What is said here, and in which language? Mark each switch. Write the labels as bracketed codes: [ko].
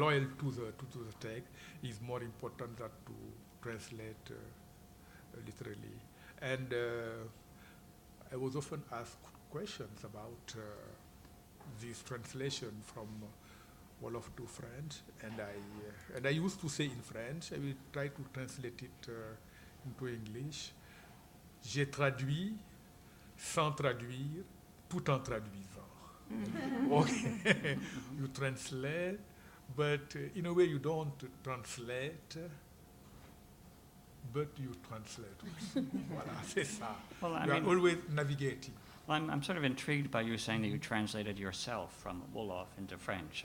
[en] loyal to the text is more important than to translate literally. And I was often asked questions about this translation from Wolof to French, and I used to say in French, I will try to translate it into English. [fr] J'ai traduit sans traduire, tout en traduisant. [en] Okay, you translate, but in a way you don't translate, but you translate. [fr] Voilà, c'est ça. [en] Well, I You are mean, always navigating. well, I'm sort of intrigued by you saying that you translated yourself from Wolof into French.